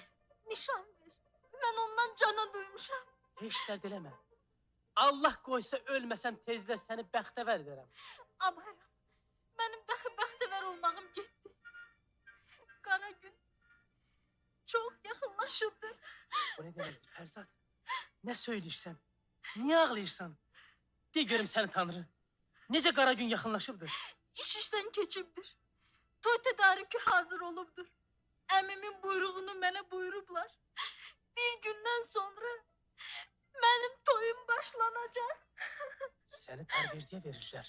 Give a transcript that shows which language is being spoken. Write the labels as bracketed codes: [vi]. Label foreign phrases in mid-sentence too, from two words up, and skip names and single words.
[az] Nişan ver. Mən ondan cana duymuşam. Heç dərd eləmə. Allah qoysa ölməsəm tezlə səni bəxtəvər edərəm. Abaram, mənim dəxi bəxtəvər olmağım getdi. Qara gün çox yaxınlaşırdı. [tr] Bu ne demek [az] Ferzat? Ne söyləyirsən? Niye ağlayırsan? De görüm səni Tanrı. Necə qara gün yaxınlaşıbdır? İş işdən keçibdir. Toy tədarükü hazır olubdur. Əmimin buyruğunu mənə buyurublar. Bir gündən sonra mənim toyum başlanacaq. Səni Tarverdiyə verirlər.